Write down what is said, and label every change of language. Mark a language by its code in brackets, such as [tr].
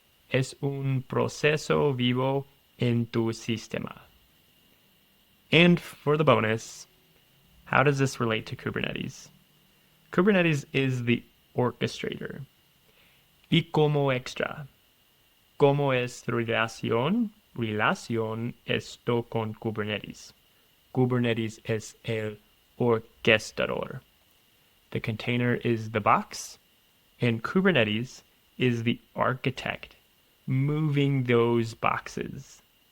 [es] Es un proceso vivo en tu sistema. [en] And for the bonus, how does this relate to Kubernetes? Kubernetes is the orchestrator. [es] Y como extra, ¿cómo es relación esto con Kubernetes? Kubernetes es el orquestador. [en] The container is the box, and Kubernetes is the architect moving those boxes.